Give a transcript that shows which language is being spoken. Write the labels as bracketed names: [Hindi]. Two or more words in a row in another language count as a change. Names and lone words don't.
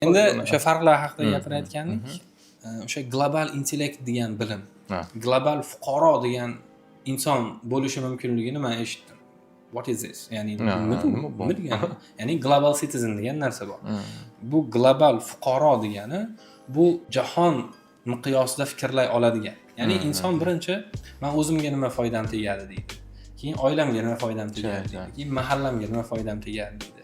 [Uzbek] Endi o'sha farqlar haqida gapirayotgandik. O'sha global intellekt degan bilim, global fuqaro degan inson bo'lishi mumkinligini men eshitdim. [English] What is this? [Uzbek] Ya'ni nima degani? Ya'ni [English] global citizen [Uzbek] degan narsa bor. Bu global fuqaro degani bu jahon miqyosida fikrlay oladigan. Ya'ni inson birinchi men o'zimga nima foydam tegadi deydi. Keyin oilamga nima foydam tegadi deydi. Keyin mahallamga nima foydam tegadi deydi.